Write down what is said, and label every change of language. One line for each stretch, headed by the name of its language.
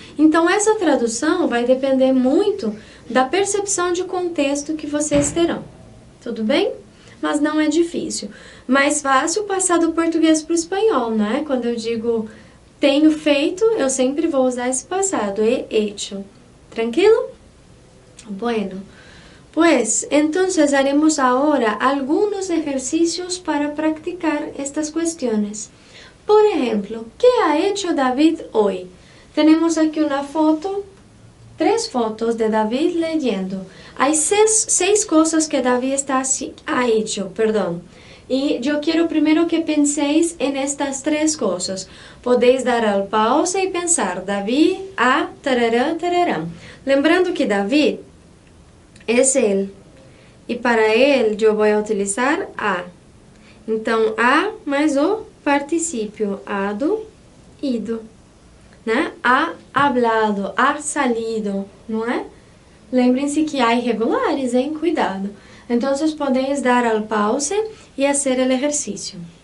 Portuguese: Então, essa tradução vai depender muito da percepção de contexto que vocês terão. Tudo bem? Mas não é difícil. Mais fácil passar do português para o espanhol, né? Quando eu digo tenho feito, eu sempre vou usar esse passado,
Spanish: he hecho.
Portuguese: Tranquilo?
Spanish: Bueno. Pues entonces haremos ahora algunos ejercicios para practicar estas cuestiones. Por ejemplo, ¿qué ha hecho David hoy? Tenemos aquí una foto, 3 fotos de David leyendo. Hay 6 cosas que David ha hecho, perdón. Y yo quiero primero que penséis en estas 3 cosas. Podéis dar al pausa y pensar, David ha tarará, tarará.
Portuguese: Lembrando que David
Spanish: es él.
Portuguese: E para ele, eu vou utilizar a. Então, a mais o particípio,
Spanish: ha ido,
Portuguese: né?
Spanish: Ha hablado, ha salido,
Portuguese: não é? Lembrem-se que há irregulares, hein? Cuidado. Então, vocês podem
Spanish: dar al pause
Portuguese: e fazer o exercício.